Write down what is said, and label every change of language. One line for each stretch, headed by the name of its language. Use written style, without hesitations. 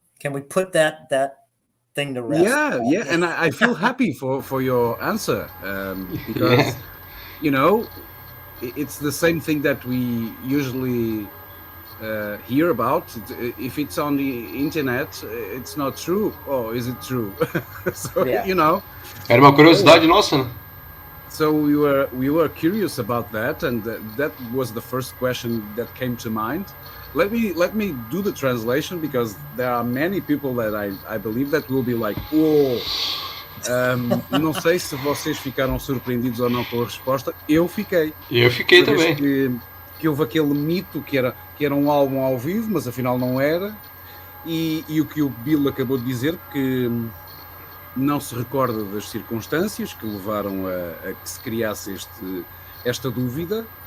English: can we put that thing to rest? Yeah, and I feel happy for your answer because it's the same thing that we usually hear about. If it's on the internet, it's not true. Or is it true? So
Portuguese: Era uma curiosidade nossa, né?
English: So we were curious about that, and that was the first question that came to mind. Let me do the translation, because there are many people that I believe that will be like, oh.
Portuguese: Não sei se vocês ficaram surpreendidos ou não com a resposta. Eu fiquei. Eu fiquei também. Que houve aquele mito que era um álbum ao vivo, mas afinal não era. E o que o Bill acabou de dizer, que não se recorda das circunstâncias que levaram a que se criasse esta dúvida.